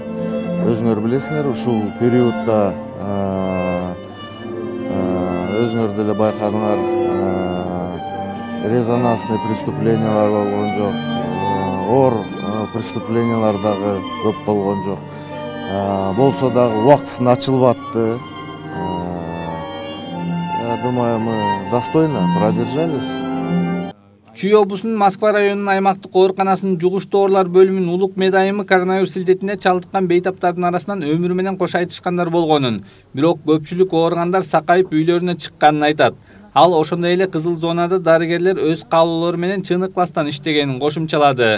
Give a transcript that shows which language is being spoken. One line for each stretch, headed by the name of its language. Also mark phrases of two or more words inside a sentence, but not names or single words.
Kyrgyz: Өзүңөр билесиңер, ушул периодда өзүңөр деле байкадыңар, резонансный преступлениялар болгон жок, оор преступлениялар дагы көп болгон жок. Болсо дагы убактысын ачылбатты.
Russian: Я думаю, мы достойно продержались.
Kyrgyz: Чүй облусунун Москва районунун аймактык ооруканасынын жугуштуу оорулар бөлүмүнүн улук медайымы коронавирус илдетине чалдыккан бейтаптардын арасынан өмүрү менен кош айтышкандар болгонун, бирок көпчүлүк ооругандар сакайып үйлөрүнө чыкканын айтат. Ал ошондой эле кызыл зонада дарыгерлер өз каалоолору менен чыныкластан иштегенин кошумчалады.